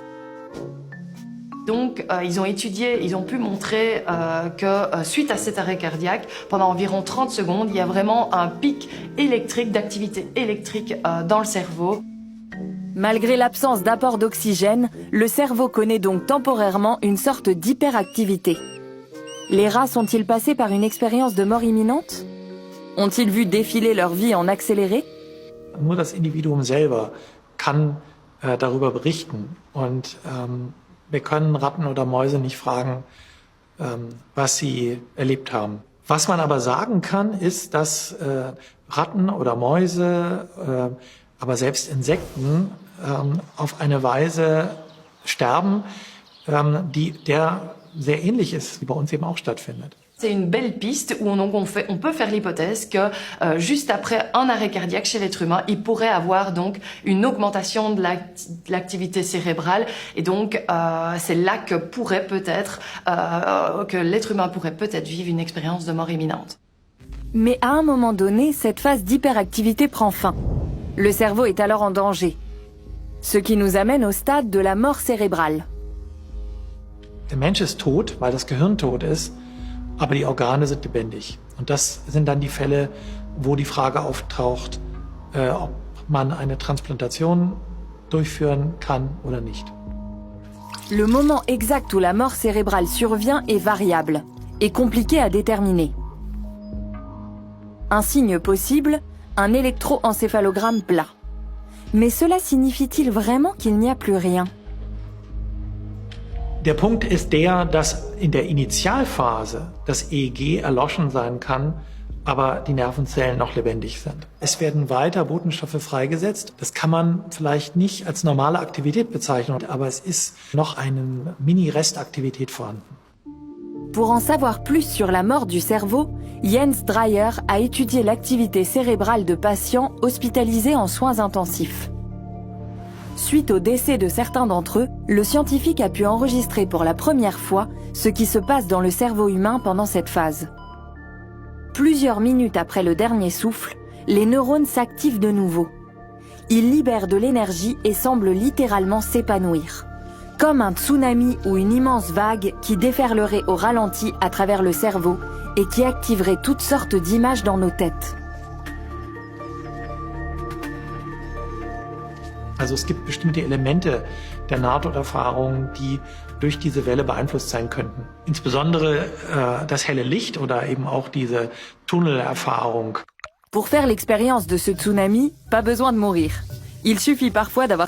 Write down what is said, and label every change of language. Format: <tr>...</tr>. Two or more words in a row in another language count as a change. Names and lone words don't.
<fr>Donc, ils ont pu montrer que suite à cet arrêt cardiaque, pendant environ 30 secondes, il y a vraiment un pic électrique, d'activité électrique dans le cerveau. Malgré l'absence d'apport d'oxygène, le cerveau connaît donc temporairement une sorte d'hyperactivité. Les rats sont-ils passés par une expérience de mort imminente? Ont-ils vu défiler leur vie en accéléré?</fr> <de>Nur das Individuum selber kann darüber berichten und wir können Ratten oder Mäuse nicht fragen, was sie erlebt haben. Was man aber sagen kann, ist, dass Ratten oder Mäuse, aber selbst Insekten auf eine Weise sterben, der sehr ähnlich ist, wie bei uns eben auch stattfindet.</de> <fr>C'est une belle piste où on peut faire l'hypothèse que juste après un arrêt cardiaque chez l'être humain, il pourrait avoir donc une augmentation de l'activité cérébrale et donc c'est là que que l'être humain pourrait peut-être vivre une expérience de mort imminente. Mais à un moment donné, cette phase d'hyperactivité prend fin. Le cerveau est alors en danger. Ce qui nous amène au stade de la mort cérébrale.</fr> <de>Der Mensch ist tot, weil das Gehirn tot ist, aber die Organe sind lebendig. Und das sind dann die Fälle, wo die Frage auftaucht, ob man eine Transplantation durchführen kann oder nicht.</de> <fr>Le moment exact où la mort cérébrale survient est variable et compliqué à déterminer. Un signe possible, un électroencéphalogramme plat. Mais cela signifie-t-il vraiment qu'il n'y a plus rien?</fr> <de>Der Punkt ist der, dass in der Initialphase das EEG erloschen sein kann, aber die Nervenzellen noch lebendig sind. Es werden weiter Botenstoffe freigesetzt. Das kann man vielleicht nicht als normale Aktivität bezeichnen, aber es ist noch eine Mini-Restaktivität vorhanden.</de> <fr>Pour en savoir plus sur la mort du cerveau, Jens Dreyer a étudié l'activité cérébrale de patients hospitalisés en soins intensifs. Suite au décès de certains d'entre eux, le scientifique a pu enregistrer pour la première fois ce qui se passe dans le cerveau humain pendant cette phase. Plusieurs minutes après le dernier souffle, les neurones s'activent de nouveau. Ils libèrent de l'énergie et semblent littéralement s'épanouir. Comme un tsunami ou une immense vague qui déferlerait au ralenti à travers le cerveau et qui activerait toutes sortes d'images dans nos têtes.</fr> <de>Also es gibt bestimmte Elemente der Nahtoderfahrung, die durch diese Welle beeinflusst sein könnten. Insbesondere das helle Licht oder eben auch diese Tunnelerfahrung.</de> <fr>Pour faire l'expérience de ce tsunami, pas besoin de mourir. Il suffit parfois d'avoir</fr>